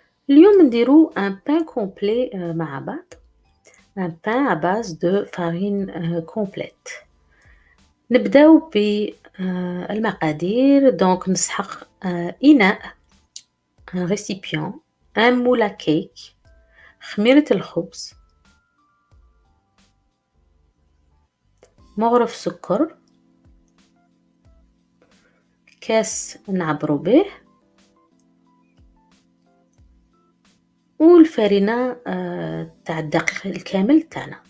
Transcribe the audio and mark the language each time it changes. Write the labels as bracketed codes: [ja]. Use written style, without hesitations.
[ar] اليوم نديرو [fr] un pain complet [ar] مع بعض. [fr] Un pain à base de farine complète. [ar] نبداو بالمقادير. [fr] donc [ar] نسحق إناء [fr] un récipient un moule à cake [ar] خميرة الخبز مغرف سكر كاس نعبرو به والفرينة تاع الدقيق الكامل تاعنا.